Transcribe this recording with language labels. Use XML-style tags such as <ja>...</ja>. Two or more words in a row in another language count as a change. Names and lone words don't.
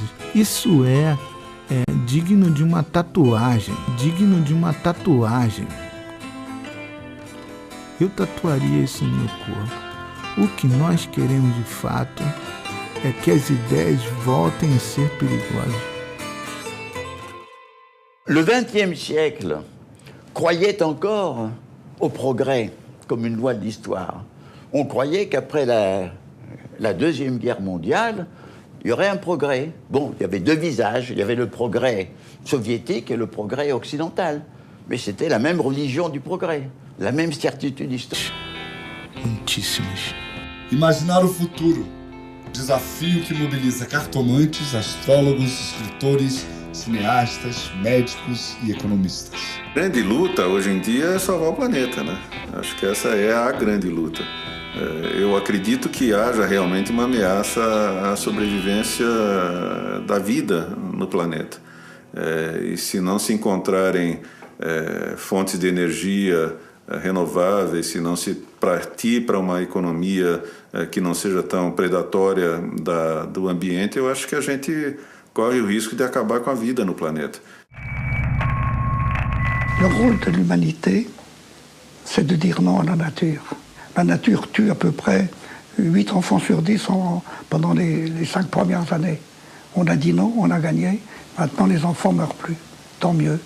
<pt>Isso é digno de uma tatuagem, Eu tatuaria isso no meu corpo. O que nós queremos de fato é que as ideias voltem a ser perigosas.</pt> <fr>Le XXe siècle croyait encore au progrès comme une loi de l'histoire. On croyait qu'après la Deuxième Guerre mondiale, il y aurait un progrès. Bon, il y avait deux visages, il y avait le progrès soviétique et le progrès occidental. Mais c'était la même religion du progrès, la même certitude historique.</fr> <pt>Muitíssimas. Imaginar o futuro. Desafio que mobiliza cartomantes, astrólogos, escritores, cineastas, médicos e economistas. A grande luta hoje em dia é salvar o planeta, né? Acho que essa é a grande luta. Eu acredito que haja realmente uma ameaça à sobrevivência da vida no planeta. E se não se encontrarem fontes de energia renováveis, se não se partir para uma economia que não seja tão predatória do ambiente, eu acho que a gente corre o risco de acabar com a vida no planeta.</pt> <fr>Le rôle de l'humanité, c'est de dire non à la nature. La nature tue à peu près 8 enfants sur 10 pendant les 5 premières années. On a dit non, on a gagné. Maintenant, les enfants ne meurent plus. Tant mieux.</fr>